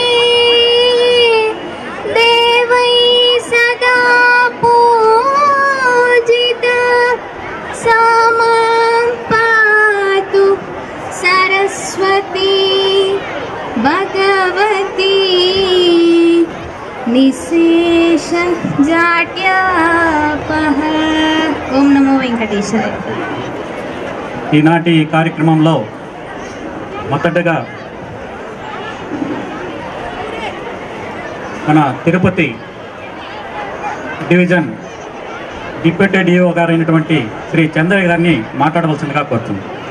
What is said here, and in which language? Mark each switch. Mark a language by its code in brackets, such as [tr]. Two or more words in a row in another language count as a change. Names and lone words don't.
[sa] देवैः सदा पूजिता सा मां पातु सरस्वती भगवती निशेष जाट्यापः। [te] ఓం నమో వెంకటేశాయ। ఈనాటి కార్యక్రమంలో మొదటగా మన తిరుపతి [en] division deputy DO [te] గారు అయినటువంటి శ్రీ చంద్రయ్య గారిని మాట్లాడవలసిందిగా కోరుతుంది।